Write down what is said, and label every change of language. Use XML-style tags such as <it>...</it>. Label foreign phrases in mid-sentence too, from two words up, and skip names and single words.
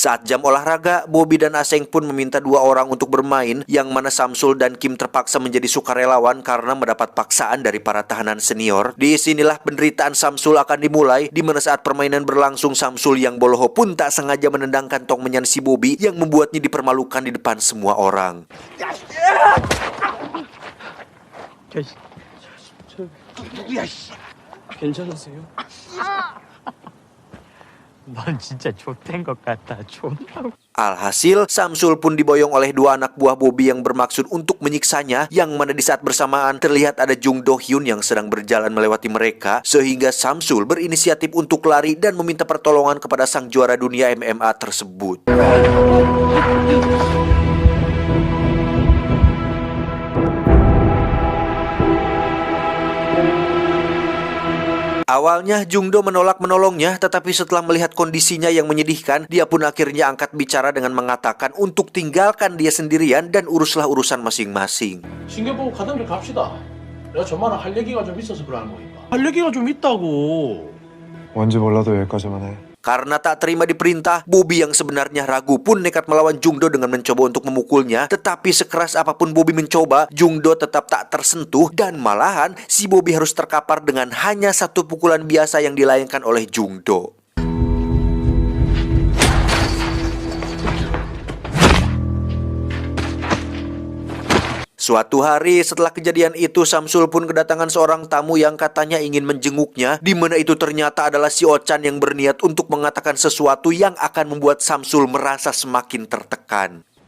<id>Saat jam olahraga, Bobby dan Aseng pun meminta dua orang untuk bermain, yang mana Samsul dan Kim terpaksa menjadi sukarelawan karena mendapat paksaan dari para tahanan senior. Di sinilah penderitaan Samsul akan dimulai, di mana saat permainan berlangsung Samsul yang boloho pun tak sengaja menendang kantong menyan si Bobby yang membuatnya dipermalukan di depan semua orang.</id> <ko>괜찮으세요? 넌 진짜 좆된 것 같다. 존나.</ko> <id>Alhasil, Samsul pun diboyong oleh dua anak buah Bobby yang bermaksud untuk menyiksanya, yang mana di saat bersamaan terlihat ada Jung Do Hyun yang sedang berjalan melewati mereka, sehingga Samsul berinisiatif untuk lari dan meminta pertolongan kepada sang juara dunia MMA tersebut. Awalnya Jung Do menolak menolongnya, tetapi setelah melihat kondisinya yang menyedihkan, dia pun akhirnya angkat bicara dengan mengatakan untuk tinggalkan dia sendirian dan uruslah urusan masing-masing.</id> <ko>신경 보고 가던 길 갑시다. 내가 전만은 할 얘기가 좀 있어서 그러는 거니까. 할 얘기가 좀 있다고. 뭔지 몰라도 여기까지만 해.</ko> <id>Karena tak terima diperintah, Bobby yang sebenarnya ragu pun nekat melawan Jung Do dengan mencoba untuk memukulnya. Tetapi sekeras apapun Bobby mencoba, Jung Do tetap tak tersentuh, dan malahan si Bobby harus terkapar dengan hanya satu pukulan biasa yang dilayangkan oleh Jung Do. Suatu hari setelah kejadian itu, Samsul pun kedatangan seorang tamu yang katanya ingin menjenguknya, di mana itu ternyata adalah si Ochan yang berniat untuk mengatakan sesuatu yang akan membuat Samsul merasa semakin tertekan.</id>